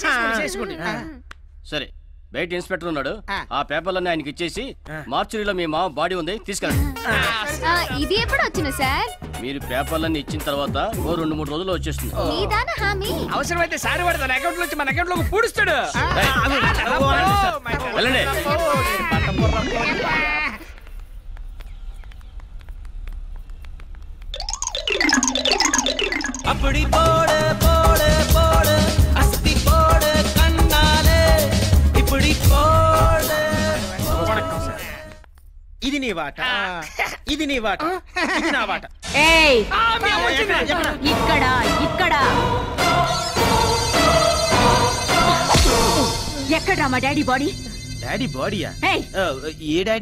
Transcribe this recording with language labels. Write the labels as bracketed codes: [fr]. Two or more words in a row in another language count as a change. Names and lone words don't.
[te] సరే, బయట ఇన్స్పెక్టర్ ఉన్నాడు, ఆ పేపర్లన్నీ ఆయనకి ఇచ్చేసి మార్చురీలో మీ మామ బాడీ ఉంది తీసుకెళ్ళండి. ఇది ఎప్పుడు వచ్చింది సార్? మీరు పేపర్లన్నీ ఇచ్చిన తర్వాత ఓ 2-3 రోజుల్లో వచ్చేస్తుంది. అవసరమైతే సారి పడతాను అకౌంట్ నుంచి మన అకౌంట్ లోకి పూడుస్తాడు. వెళ్ళండి. [ta] அப்படி போடு போடு போடு அஸ்தி போடு கண்ணாலே இப்படி போடு. [te] ఇది నీ వాట, ఇది నీ వాట, ఇది నా వాట. ఏయ్ ఇక్కడ ఇక్కడ ఎక్కడ్రా మా డాడీ బాడీ? డాడీ బాడీయా? ఏ డాడీ?